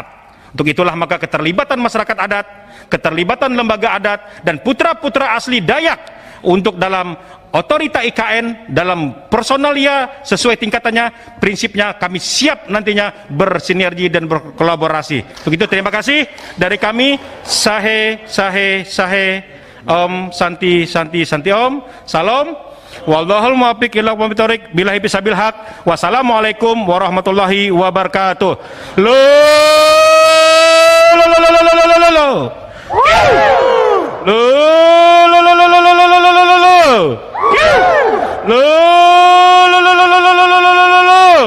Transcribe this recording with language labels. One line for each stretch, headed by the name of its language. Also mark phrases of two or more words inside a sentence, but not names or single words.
Indonesian: Untuk itulah maka keterlibatan masyarakat adat, keterlibatan lembaga adat, dan putra-putra asli Dayak untuk dalam otorita IKN, dalam personalia sesuai tingkatannya, prinsipnya kami siap nantinya bersinergi dan berkolaborasi. Begitu, terima kasih dari kami. Sahe, sahe, sahe.
Sanskrit: ॐ शान्ति शान्ति शान्ति ॐ.
Indonesian: Salam.
Arabic: والله الموفق إلى أقوم الطريق. بالله بسبيل الحق. والسلام عليكم ورحمة الله وبركاته. Lo lo lo lo lo lo lo lo lo. Lo lo lo lo lo lo lo lo lo lo lo. Lo lo lo lo lo lo lo lo lo.